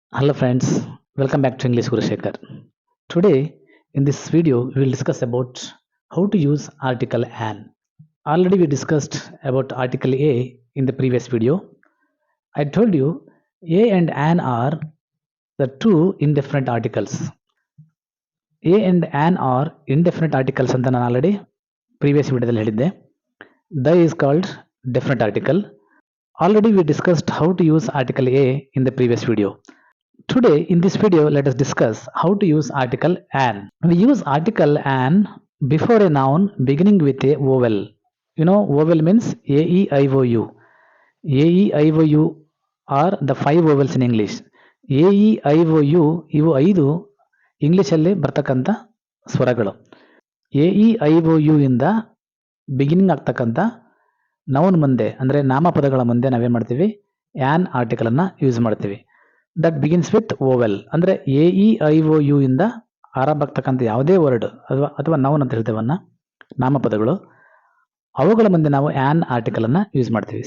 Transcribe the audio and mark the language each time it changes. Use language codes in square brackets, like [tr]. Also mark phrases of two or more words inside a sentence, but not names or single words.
[en] Hello friends, welcome back to English Guru Shekhar. Today in this video we will discuss about how to use article an. Already we discussed about article a in the previous video. I told you a and an are the two indefinite articles. A and an are indefinite articles [kn] ಅಂತ ನಾನು [en] already previous [kn] ವಿಡಿಯೋದಲ್ಲಿ ಹೇಳಿದ್ದೆ. [en] The is called definite article. Already we discussed how to use article a in the previous video. Today in this video let us discuss how to use article an. We use article an before a noun beginning with a vowel. You know vowel means a e i o u. A e i o u are the five vowels in English. [kn] A e i o u ಇವು ಐದು ಇಂಗ್ಲಿಷಲ್ಲಿ ಬರ್ತಕ್ಕಂಥ ಸ್ವರಗಳು. ಎ ಇ ಐ ಒ ಯು ಇಂದ ಬಿಗಿನಿಂಗ್ ಆಗ್ತಕ್ಕಂಥ ನೌನ್ ಮುಂದೆ ಅಂದರೆ ನಾಮಪದಗಳ ಮುಂದೆ ನಾವೇನು ಮಾಡ್ತೀವಿ [en] an article [kn] ಯೂಸ್ ಮಾಡ್ತೀವಿ. [en] that begins with vowel [kn] ಅಂದರೆ ಎ ಇ ಐ ಒ ಯು ಇಂದ ಆರಂಭ ಆಗ್ತಕ್ಕಂಥ ಯಾವುದೇ ವರ್ಡ್ ಅಥವಾ ನೌನ್ ಅಂತ ಹೇಳ್ತೇವನ್ನ ನಾಮಪದಗಳು ಅವುಗಳ ಮುಂದೆ ನಾವು [en] an article [kn] ಯೂಸ್ ಮಾಡ್ತೀವಿ.